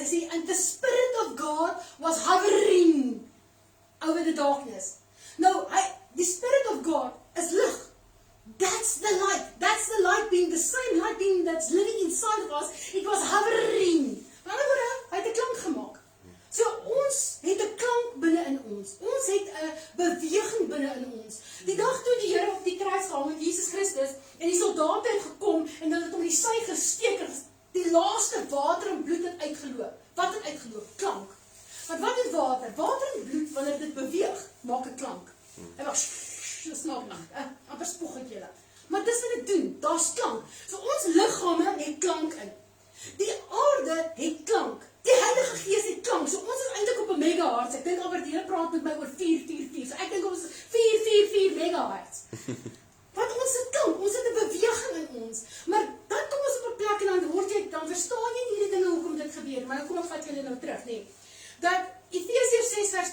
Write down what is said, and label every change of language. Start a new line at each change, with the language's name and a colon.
Afrikaans: Hy sê
English: and the Spirit of God was hovering over the darkness. Nou, the Spirit of God
Afrikaans: is lig.
English: That's the light. That's the light being the same light being that's living inside of us. It was hovering.
Afrikaans: Maar hy het 'n klank gemaak. So ons het 'n klank binne in ons. Ons het 'n beweging binne in ons. Die dag toe die Here op die kruis gehang het, Jesus Christus, en die soldate het gekom en hulle het hom die sy gesteek en die laaste water en bloed het uitgeloop. Wat het uitgeloop? Klank. Want wat is water? Water en bloed, wanneer dit beweeg, maak 'n klank. En maak so snaak, amper spoeg ek julle. Maar dis wat dit doen, daar's klank. So ons liggame het klank in. Die aarde het klank. Die Heilige Gees het klank. So ons is eintlik op 'n megahertz. Ek dink Albert Here praat met my oor 444. So ek dink ons is 444 megahertz. Want ons het klank, ons het 'n beweging in ons. Maar dan kom ons op 'n plek en dan verstaan jy nie die dinge hoekom dit gebeur. Maar dan kom ek vat julle nou terug, nee. Dat Efesiërs 6 vers